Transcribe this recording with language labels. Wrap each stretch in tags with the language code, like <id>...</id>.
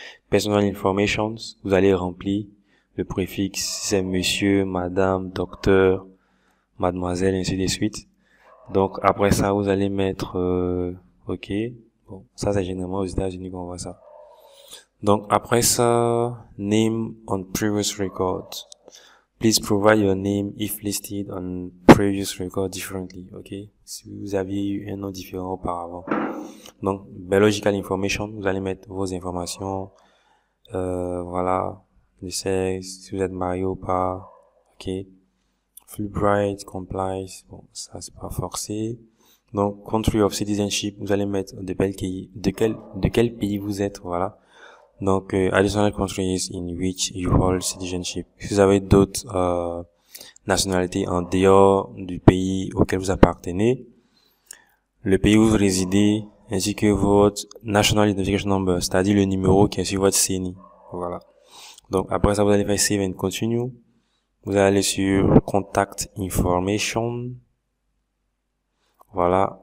<fr>Personal information, vous allez remplir le préfixe, si c'est monsieur, madame, docteur, mademoiselle, ainsi de suite. Donc après ça, vous allez mettre ok. Bon, ça c'est généralement aux États-Unis qu'on voit ça. Donc après ça,</fr> <en>name on previous record. Please provide your name if listed on previous record differently. Ok.</en> <fr>Si vous aviez eu un nom différent auparavant. Donc biological information, vous allez mettre vos informations. Voilà, le sexe, si vous êtes marié ou pas. Ok. Fulbright, compliance, bon, ça c'est pas forcé. Donc,</fr> <en>country of citizenship,</en> <fr>vous allez mettre de quel pays vous êtes, voilà.</fr> <en>Donc, additional countries in which you hold citizenship.</en> <fr>Si vous avez d'autres nationalités en dehors du pays auquel vous appartenez, le pays où vous résidez, ainsi que votre National Identification Number, c'est-à-dire le numéro qui est sur votre CNI, voilà. Donc, après ça, vous allez faire Save and Continue. Vous allez aller sur Contact Information. Voilà.</fr>